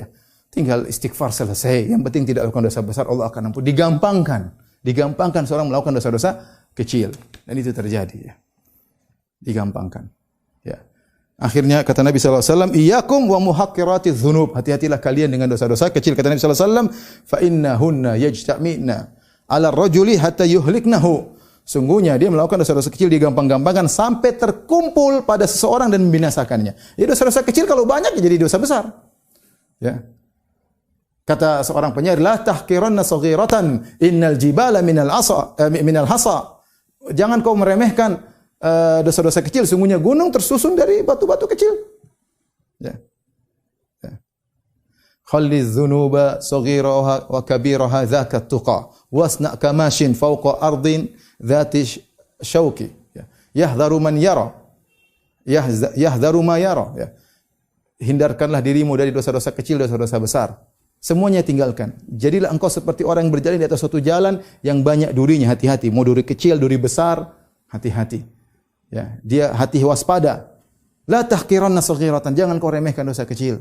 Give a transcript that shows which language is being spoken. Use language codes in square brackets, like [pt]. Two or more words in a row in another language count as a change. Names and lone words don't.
[id] Tinggal istighfar selesai. Yang penting tidak lakukan dosa besar, Allah akan ampun. Digampangkan. Digampangkan seorang melakukan dosa-dosa kecil. Dan itu terjadi ya. Digampangkan. Ya. Akhirnya kata Nabi [ar] صلى الله عليه وسلم, "إياكم ومحقرات الذنوب." [id] Hati-hatilah kalian dengan dosa-dosa kecil. Kata Nabi [ar] صلى الله عليه وسلم, "فإنهن يجتمعن على الرجل حتى يهلكنه." [id] Sungguhnya dia melakukan dosa-dosa kecil digampang-gampangkan sampai terkumpul pada seseorang dan membinasakannya. Jadi dosa-dosa kecil kalau banyak jadi dosa besar. Ya. Kata seorang penyair, [ar] "لا تحقرن صغيرة إن الجبال من الحصى." [id] Jangan kau meremehkan dosa-dosa kecil, sungguhnya gunung tersusun dari batu-batu kecil. Ya. Ya. [ar] خل الذنوب صغيرها وكبيرها ذاك التقى واصنع كماش فوق أرض ذات شوك. يحذر من يرى. يحذر ما يرى. Ya. [id] Hindarkanlah dirimu dari dosa-dosa kecil, dosa-dosa besar. Semuanya tinggalkan. Jadilah engkau seperti orang yang berjalan di atas suatu jalan yang banyak durinya. Hati-hati. Mau duri kecil, duri besar, hati-hati. Ya, dia hati waspada. [ar] لا تحقرن صغيرة. [id] Jangan kau remehkan dosa kecil.